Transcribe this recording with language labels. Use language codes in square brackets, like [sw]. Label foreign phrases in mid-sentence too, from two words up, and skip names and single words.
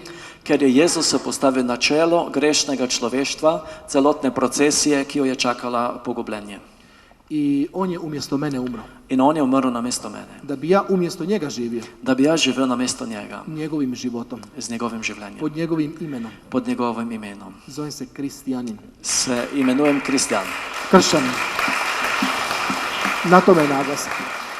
[sl] Ker je Jezus se postavil na čelo grešnega človeštva, celotne procesije, ki jo je čakala pogubljenje. [hr] I on je umjesto mene umro. [sl] In on je umrl namesto mene. [hr] Da bi ja umjesto njega živio. [sl] Da bi jaz živel namesto njega. [hr] Njegovim životom. [sl] Z njegovim življenjem. [hr] Pod njegovim imenom. [sl] Pod njegovim imenom. [hr] Zovem se Kristijanin. [sl] Se imenujem Kristjan. [hr] Kršćanin. Na tome je naglasak.